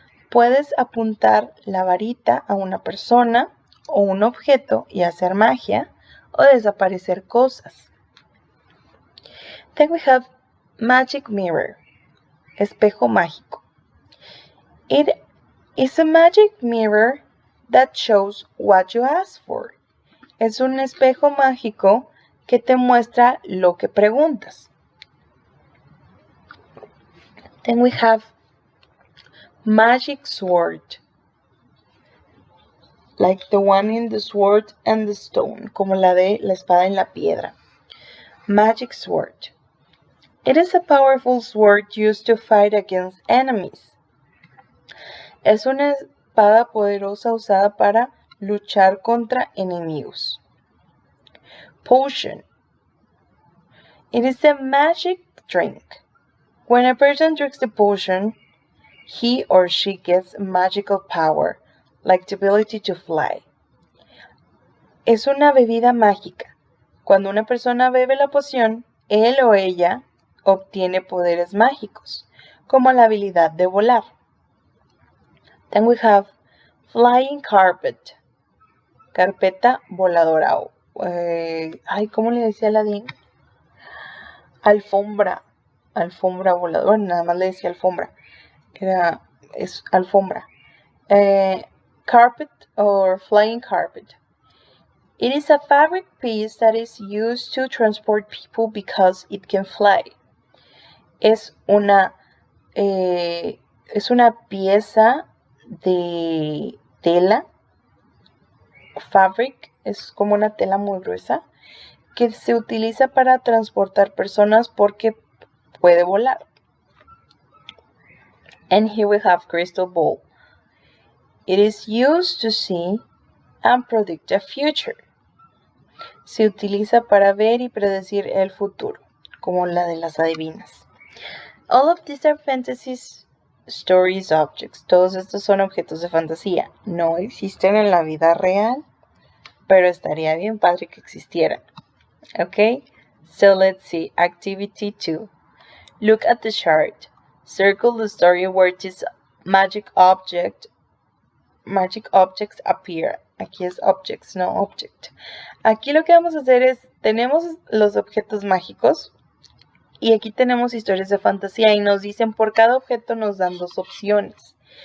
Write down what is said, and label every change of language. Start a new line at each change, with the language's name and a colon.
Spanish: Puedes apuntar la varita a una persona o un objeto y hacer magia o desaparecer cosas.
English: Then we have magic mirror.
Spanish: Espejo mágico.
English: It is a magic mirror that shows what you ask for.
Spanish: Es un espejo mágico que te muestra lo que preguntas.
English: Then we have magic sword. Like the one in the sword and the stone.
Spanish: Como la de la espada en la piedra.
English: Magic sword. It is a powerful sword used to fight against enemies.
Spanish: Es una espada poderosa usada para luchar contra enemigos.
English: Potion. It is a magic drink. When a person drinks the potion, he or she gets magical power, like the ability to fly.
Spanish: Es una bebida mágica. Cuando una persona bebe la poción, él o ella obtiene poderes mágicos, como la habilidad de volar.
English: Then we have flying carpet.
Spanish: Carpeta voladora. ¿Cómo le decía Aladín? Alfombra. Alfombra voladora. Nada más le decía alfombra. Es alfombra.
English: Carpet or flying carpet. It is a fabric piece that is used to transport people because it can fly.
Spanish: Es una pieza de tela fabric es como una tela muy gruesa que se utiliza para transportar personas porque puede volar.
English: And here we have crystal ball. It is used to see and predict the future.
Spanish: Se utiliza para ver y predecir el futuro, como la de las adivinas.
English: All of these are fantasies, stories, objects.
Spanish: Todos estos son objetos de fantasía. No existen en la vida real, pero estaría bien padre que existieran.
English: Okay? So let's see. Activity 2. Look at the chart. Circle the story where this magic objects appear.
Spanish: Aquí es objects, no object. Aquí lo que vamos a hacer es, tenemos los objetos mágicos y aquí tenemos historias de fantasía y nos dicen por cada objeto nos dan 2 opciones.